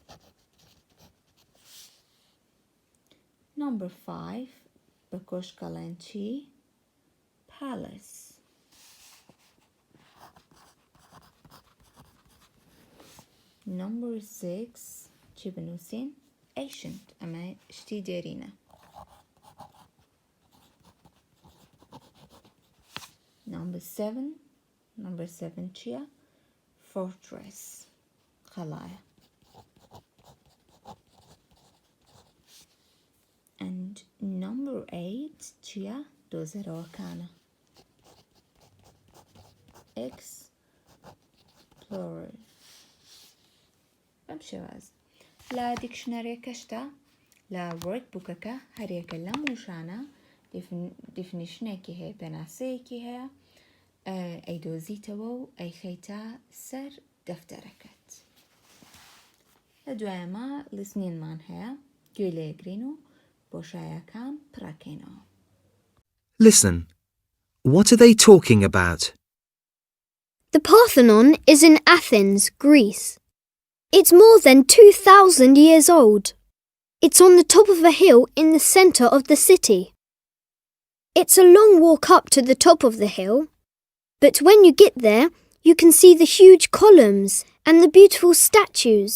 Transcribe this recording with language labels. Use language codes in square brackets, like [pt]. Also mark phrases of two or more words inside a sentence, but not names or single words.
[ckb] Number 5 بە کۆشکەڵێن چی؟ Palace. Number 6 چی بنووسین؟ Ancient. ئەمە شتی دێرینە. Number 7 چییە؟ Fortress. خەڵایە. [en] And number 8 [ckb] چییە؟ دۆزەرەوەکانە. Explorer. بەم شێواز. لە دیکشنەرێکەشتا لە وەرکبووکەکە هەرێکە لەم وشانە دیفنیشنێکی هەیە، پێناسەیەکی هەیە، ئەیدۆزیتەوە و ئەیخەیتە سەر دەفتەرەکەت. لە دوایەمە لیسنینمان هەیە، گوێ لێگرین و بۆشایەکان پڕەکەینەوە. [en] Listen. What are they talking about? The Parthenon is in Athens, Greece. It's more than 2,000 years old. It's on the top of a hill in the centre of the city. It's a long walk up to the top of the hill, but when you get there, you can see the huge columns and the beautiful statues.